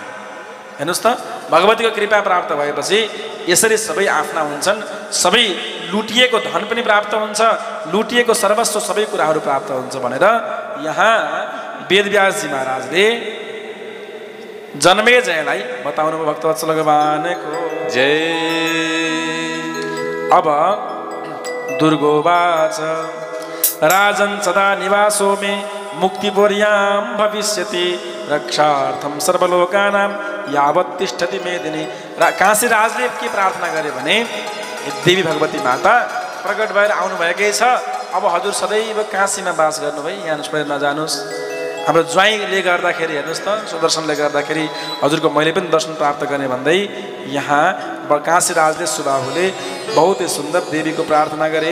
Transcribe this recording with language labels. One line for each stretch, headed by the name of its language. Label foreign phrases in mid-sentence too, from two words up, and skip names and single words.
Nepali: हेर्नुहोस् त, भगवतीको कृपा प्राप्त भएपछि यसरी सबै आफ्ना हुन्छन्, सबै लुटिएको धन पनि प्राप्त हुन्छ, लुटिएको सर्वस्व सबै कुराहरू प्राप्त हुन्छ भनेर यहाँ वेदव्यासजी महाराजले जन्मेजयलाई बताउनु भक्तवत्सल भगवानको जय।
Sanskrit: अब दुर्गोवाच राजन् सदा निवासो मे मुक्तिपुर्यां भविष्यति रक्षार्थं सर्वलोकानां यावत् तिष्ठति मेदिनी।
Nepali: काशी राजले के प्रार्थना गरे भने देवी भगवती माता प्रकट भएर आउनुभएकै छ, अब हजुर सदैव काशीमा बास गर्नुभयो, यहाँ छोडेर नजानुहोस्। हाम्रो ज्वाइँले गर्दाखेरि हेर्नुहोस् त, सुदर्शनले गर्दाखेरि हजुरको मैले पनि दर्शन प्राप्त गर्ने भन्दै यहाँ काशी राजले सुबाहुले बहुत सुन्दर देवीको प्रार्थना गरे।